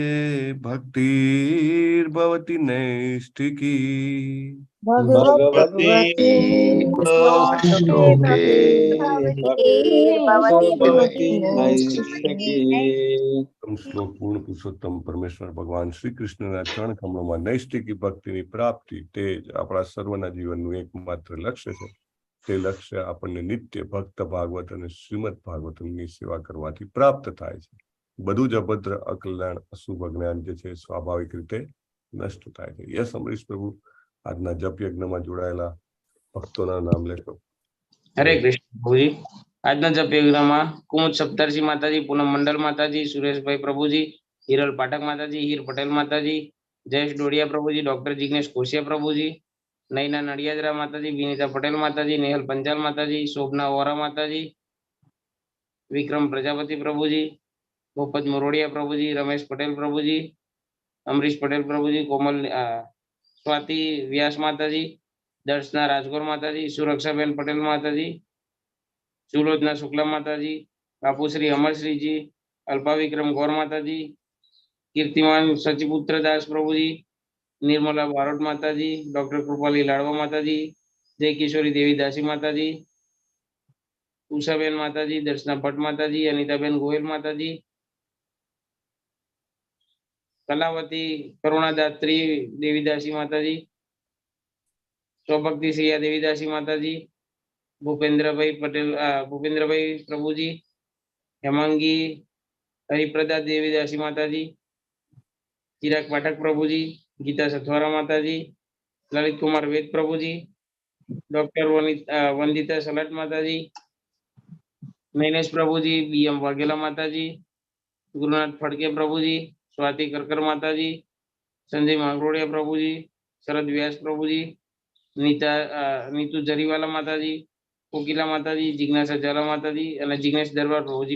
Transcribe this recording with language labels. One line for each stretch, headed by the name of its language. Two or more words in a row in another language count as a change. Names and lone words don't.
Sanskrit: भक्तिर्भवति नैष्ठिकी
Gujarati: શ્લોક પૂર્ણ પુરુષોત્તમ પરમેશ્વર ભગવાન શ્રી કૃષ્ણના ચરણ કમળોમાં નૈષ્ઠિકી ભક્તિની પ્રાપ્તિ તે જ આપણા સર્વના જીવનનું એકમાત્ર લક્ષ્ય છે. તે લક્ષ્ય આપણને નિત્ય ભક્ત ભાગવત અને શ્રીમદ ભાગવતની સેવા કરવાથી પ્રાપ્ત થાય છે. બધું જ અભદ્ર અકલ્યાણ અશુભ જ્ઞાન જે છે સ્વાભાવિક રીતે નષ્ટ થાય છે. યસ અમરીશ પ્રભુ આજના જપ યજ્ઞમાં જોડાયેલા ભક્તોના નામ લેશો.
Sanskrit: हरे कृष्ण
Gujarati: प्रभुजी આજના જપ યજ્ઞમાં કુમુદ સપ્તર્ષિ માતાજી, પૂનમ મંડલ માતાજી, સુરેશભાઈ પ્રભુજી, હિરલ પાઠક માતાજી, હીર પટેલ માતાજી, જયેશ ડોડિયા પ્રભુજી, ડોક્ટર જિગ્નેશ કોશિયા પ્રભુજી, નૈના નડિયાદરા માતાજી, વિનીતા પટેલ માતાજી, નેહલ પંચાલ માતાજી, શોભના વોરા માતાજી, વિક્રમ પ્રજાપતિ પ્રભુજી, ભોપત મોરોડિયા પ્રભુજી, રમેશ પટેલ પ્રભુજી, અમરીશ પટેલ પ્રભુજી, કોમલ સ્વાતિ વ્યાસ માતાજી, દર્શના રાજગોર માતાજી, સુરક્ષાબેન પટેલ માતાજી, સુલોચના શુક્લા માતાજી, બાપુશ્રી અમરશ્રીજી, અલ્પા વિક્રમ ગૌર માતાજી, કીર્તિમાન સચિપુત્ર દાસ પ્રભુજી, निर्मला बारोट माताजी, डॉक्टर कृपाली लाड़वा माताजी, जय किशोरी देवी दासी माताजी, उषाबेन माताजी, दर्शना भट्ट माताजी, अनिताबेन गोयल माताजी, કલાવતી કરુણાદાત્રી દેવીદાસી માતાજી, સ્વભક્તિ શ્રીયા દેવીદાસી માતાજી, ભૂપેન્દ્રભાઈ પટેલ ભૂપેન્દ્રભાઈ પ્રભુજી, હેમાંગી હરિપ્રદા દેવીદાસી માતાજી, ચિરાગ પાઠક પ્રભુજી, ગીતા સથવારા માતાજી, લલિત કુમાર વેદ પ્રભુજી, ડોક્ટર વંદિતા સલાટ માતાજી, નૈનેશ પ્રભુજી, બીએમ વાઘેલા માતાજી, ગુરુનાથ ફડકે પ્રભુજી, સ્વાતિ કરકર માતાજી, સંજય માંગરોડિયા પ્રભુજી, શરદ વ્યાસ પ્રભુજી, નીતુ જરીવાલા માતાજી, કોકિલા માતાજી, જિજ્ઞાસા ઝાલા માતાજી અને જિગ્નેશ દરબાર પ્રભુજી.